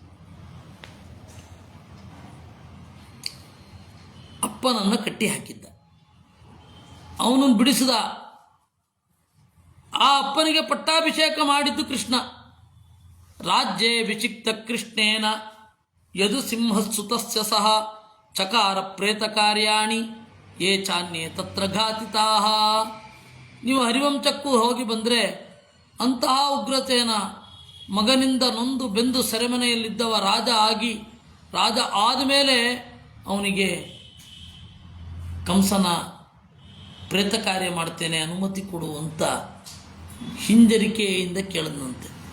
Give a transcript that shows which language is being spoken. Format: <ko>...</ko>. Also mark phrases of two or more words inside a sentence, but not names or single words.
<kn>ಅಪ್ಪನನ್ನು ಕಟ್ಟಿ ಹಾಕಿದ್ದ, ಅವನನ್ನು ಬಿಡಿಸಿದ. ಆ ಅಪ್ಪನಿಗೆ ಪಟ್ಟಾಭಿಷೇಕ ಮಾಡಿದ್ದು ಕೃಷ್ಣ.</kn> <sa>ರಾಜ್ಯೇ ವಿಚಿಕ್ತ ಕೃಷ್ಣೇನ ಯದು ಸಿಂಹಸುತಸ್ಯ ಸಹ ಚಕಾರ ಪ್ರೇತ ಕಾರ್ಯಾಣಿ ಯೇ ಚಾನ್ಯೇ ತತ್ರ ಘಾತಿತಾಹ.</sa> <kn>ನೀವು ಹರಿವಂಶಕ್ಕೂ ಹೋಗಿ ಬಂದರೆ ಅಂತಹ ಉಗ್ರಸೇನ ಮಗನಿಂದ ನೊಂದು ಬೆಂದು ಸೆರೆಮನೆಯಲ್ಲಿದ್ದವ ರಾಜ ಆದಮೇಲೆ ಅವನಿಗೆ ಕಂಸನ ಪ್ರೇತ ಕಾರ್ಯ ಮಾಡ್ತೇನೆ, ಅನುಮತಿ ಕೊಡು ಅಂತ ಹಿಂಜರಿಕೆಯಿಂದ ಕೇಳಿದಂತೆ.</kn>